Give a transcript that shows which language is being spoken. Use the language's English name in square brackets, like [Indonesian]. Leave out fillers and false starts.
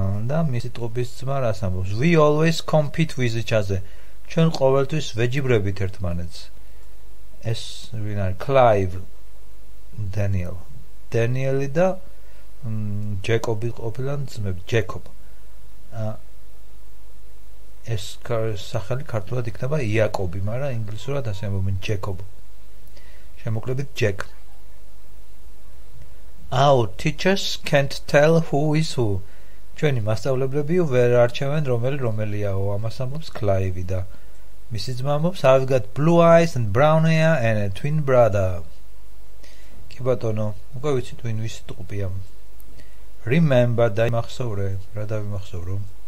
[Georgian] და მისი ტყუპის ძმა რას ამბობს [English] We always compete with each other [Georgian] ჩვენ ყოველთვის ვეჯიბრებით ერთმანეთს ეს ვინ არის Clive Daniel და Jacob ყოფილან ძმები Jacob ეს სახელი ქართულად იქნება იაკობი, მაგრამ ინგლისურად ასე ამბობენ Jacob. შემოკლებით Jack. [English] Our teachers can't tell who is who. [Georgian] ჩვენი მასწავლებლები ვერ არჩევენ რომელიაო, ამას ამბობს Clive და მისი ძმა ამბობს [English] I've got blue eyes and brown hair and a twin brother. [Georgian] კი ბატონო, უკვე ვიცით ვინ ვის ტყუპია. Remember და იმახსოვრე, რა დავიმახსოვრო?